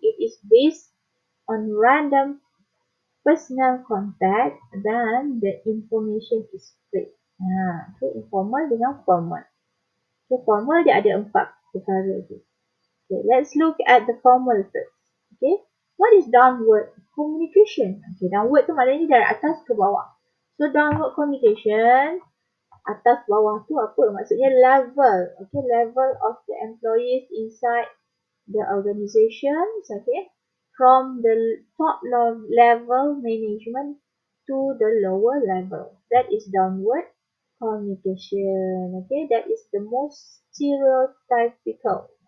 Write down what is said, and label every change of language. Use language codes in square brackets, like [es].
[en] It is based on random personal contact, then the information is spread. [ms] Okay, informal dengan formal. Okay, formal dia ada 4 perkara tu. [en] Okay, let's look at the formal first. Okay, what is downward communication? [ms] Okay, downward tu maknanya dari atas ke bawah. [en] So downward communication, [ms] atas bawah tu apa? Maksudnya level. [en] Okay, level of the employees inside the organizations. Okay, from the top level management to the lower level. That is downward communication. Okay, that is the most stereotypical.